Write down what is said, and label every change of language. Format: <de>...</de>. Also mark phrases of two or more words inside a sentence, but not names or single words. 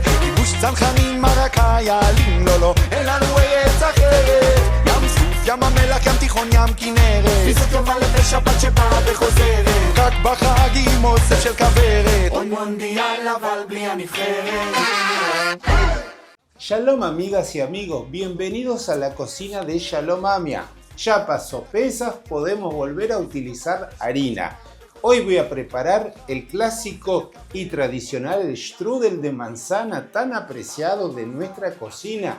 <he>כיבוש צנחנים מרקה יעלים, לא, אין לנו ארץ אחרת. ים סוף, ים המלח, ים תיכון, ים כנרת. פיסות יובל ושבת שבאה וחוזרת. רק בחגים אוסף של כוורת. עוד מונדיאל אבל בלי הנבחרת.</he> <es>Shalom amigas y amigos, bienvenidos a la cocina de Shalom Amia. Ya pasó Pesaj, podemos volver a utilizar harina. Hoy voy a preparar el clásico y tradicional el strudel de manzana tan apreciado de nuestra cocina.</es>